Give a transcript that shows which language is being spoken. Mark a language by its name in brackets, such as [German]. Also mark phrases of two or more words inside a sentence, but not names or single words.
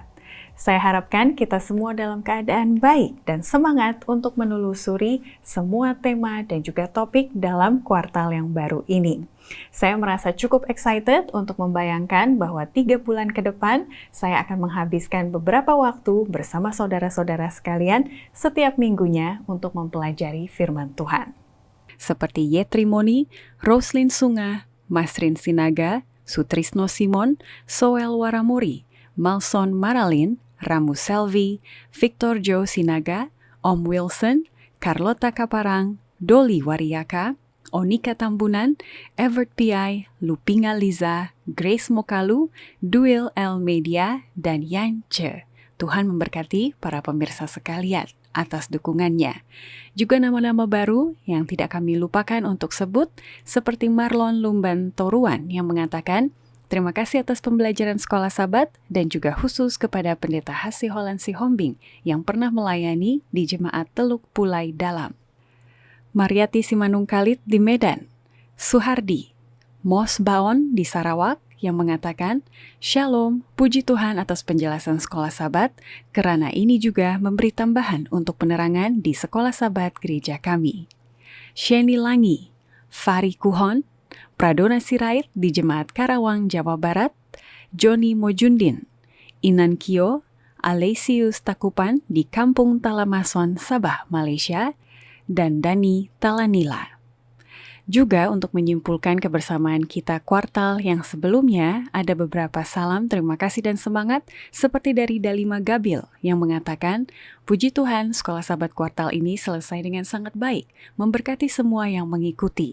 [Indonesian] Saya harapkan kita semua dalam keadaan baik dan semangat untuk menelusuri semua tema dan juga topik dalam kuartal yang baru ini. Saya merasa cukup excited untuk membayangkan bahwa 3 bulan ke depan saya akan menghabiskan beberapa waktu bersama saudara-saudara sekalian setiap minggunya untuk mempelajari firman Tuhan. Seperti Yetrimoni, Roslyn Sunga, Masrin Sinaga, Sutrisno Simon, Soel Waramuri, Malson Maralin, Ramu Selvi, Victor Joe Sinaga, Om Wilson, Carlota Kaparang, Doli Wariaka, Onika Tambunan, Evert Piai, Lupinga Liza, Grace Mokalu, Duil L. Media, dan Yan Che. Tuhan memberkati para pemirsa sekalian atas dukungannya. Juga nama-nama baru yang tidak kami lupakan untuk sebut, seperti Marlon Lumban Toruan yang mengatakan, terima kasih atas pembelajaran Sekolah Sabat dan juga khusus kepada Pendeta Hasi Holland Sihombing yang pernah melayani di Jemaat Teluk Pulai Dalam. Mariati Simanungkalit di Medan, Suhardi, Mos Baon di Sarawak yang mengatakan, Shalom, puji Tuhan atas penjelasan Sekolah Sabat, karena ini juga memberi tambahan untuk penerangan di Sekolah Sabat gereja kami. Sheni Langi, Fari Kuhon, Pradona Sirait di Jemaat Karawang, Jawa Barat, Joni Mojundin, Inan Kio, Alesius Takupan di Kampung Talamason, Sabah, Malaysia, dan Dani Talanila. Juga untuk menyimpulkan kebersamaan kita kuartal yang sebelumnya, ada beberapa salam terima kasih dan semangat seperti dari Dalima Gabil yang mengatakan, puji Tuhan Sekolah Sabat kuartal ini selesai dengan sangat baik, memberkati semua yang mengikuti.